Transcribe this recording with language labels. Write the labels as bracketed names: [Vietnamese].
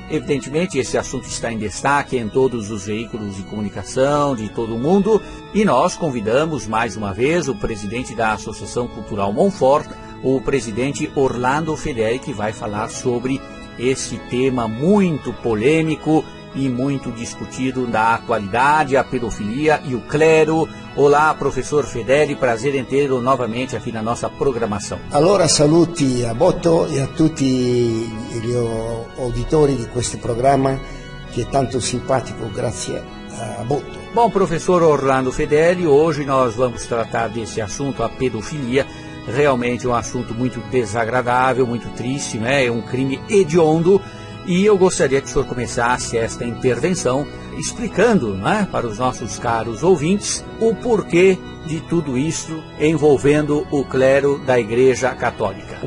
[Portuguese] Evidentemente, esse assunto está em destaque em todos os veículos de comunicação de todo o mundo e nós convidamos mais uma vez o presidente da Associação Cultural Monfort, o presidente Orlando Fedeli, que vai falar sobre esse tema muito polêmico e muito discutido da atualidade, a pedofilia e o clero. Olá, professor Fedeli, prazer em tê-lo novamente aqui na nossa programação. [Italian] Allora saluti a Botto e a tutti gli auditori di questo programma che è tanto simpatico grazie a Botto. [Portuguese] Bom, professor Orlando Fedeli, hoje nós vamos tratar desse assunto, a pedofilia. Realmente é um assunto muito desagradável, muito triste, né? É um crime hediondo. E eu gostaria que o senhor começasse esta intervenção explicando, né, para os nossos caros ouvintes o porquê de tudo isso envolvendo o clero da Igreja Católica.